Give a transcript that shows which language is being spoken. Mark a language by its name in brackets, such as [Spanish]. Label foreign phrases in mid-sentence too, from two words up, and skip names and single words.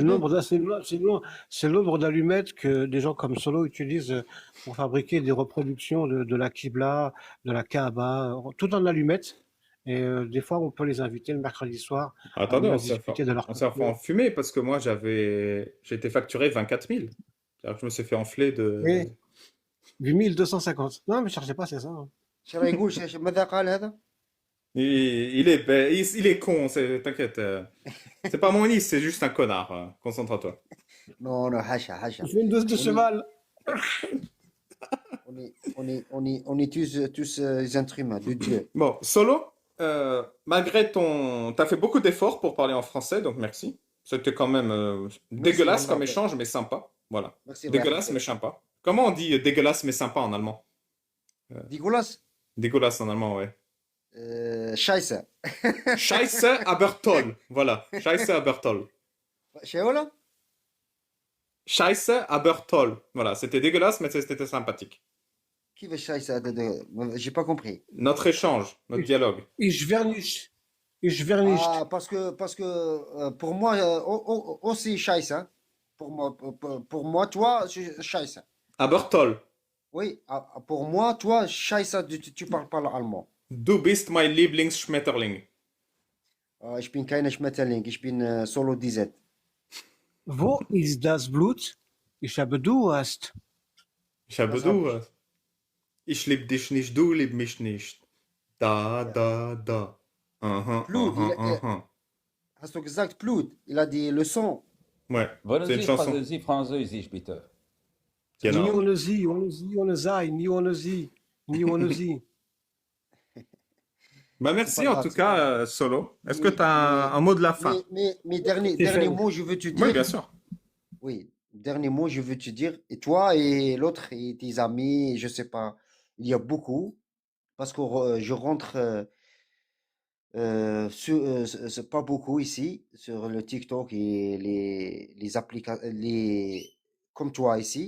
[French] nombre c'est le nombre d'allumettes que des gens comme Solo utilisent pour fabriquer des reproductions de la Qibla, de la Kaaba, tout en allumettes. Et des fois, on peut les inviter le mercredi soir à Attendez, venir discuter de leur on s'est fait culture. enfumer parce que moi, j'ai été facturé 24 000. C'est-à-dire que je me suis fait enfler de... Oui, 8250. Non, mais cherchez pas, c'est ça, hein. [Arabic] شو راه يقول ماذا قال هذا؟ [French] Il est con, t'inquiète. C'est pas mon liste, c'est juste un connard. Concentre-toi. Non, non, hacha, hacha. Il fait une dose de On est, cheval. on est tous des êtres humains, de Dieu. Bon, Solo, malgré ton... T'as fait beaucoup d'efforts pour parler en français, donc merci. C'était quand même dégueulasse Merci, comme Wallah. échange, mais sympa. Voilà. Merci, Dégueulasse, mais sympa. Comment on dit dégueulasse, mais sympa en allemand? Nicolas, Dégueulasse en allemand, ouais. [German] Scheisse. Scheiße, aber toll. Voilà. Scheiße, aber toll. [Arabic] شو ولا؟ [German] Scheiße, aber toll. [French] Voilà. C'était dégueulasse, mais c'était sympathique. [Arabic] كيف الشايسة هذا؟ [French] J'ai pas compris. Notre échange, notre dialogue. [German] Ich vernicht. Ich vernicht. [French] Ah, parce que pour moi, aussi Scheisse. Hein. Pour moi, toi, [German] Scheisse. Aber toll. [French] Oui, pour moi, toi, Scheisse, tu parles pas l'allemand. [German] Du bist mein Lieblingsschmetterling. Ich bin keine Schmetterling, ich bin Solo DZ. Wo ist das Blut? Ich habe Durst. Ich habe Was hab du. Ich lieb dich nicht, du lieb mich nicht. Da, da, da. Aha, Blut, aha, aha. hast du gesagt Blut? [French] Il a dit le sang. Ouais, [German] Wollen [French] c'est une [German] Sie [French] chanson. [German] Französisch, Französisch, bitte? [French] Ni [German] Genau. ohne sie, ohne sie, ohne sei, ni ohne sie, ni ohne sie. [French] Bah C'est merci pas en grave, tout c'est pas cas, grave. Solo. Est-ce que Mais, tu as un mot de la fin? mais C'est dernier fait. mot, je veux te Oui, dire. bien sûr. Oui, dernier mot, je veux te dire. Et toi et l'autre et tes amis, je sais pas. Il y a beaucoup. Parce que je rentre c'est pas beaucoup ici sur le TikTok et les applications, comme toi ici.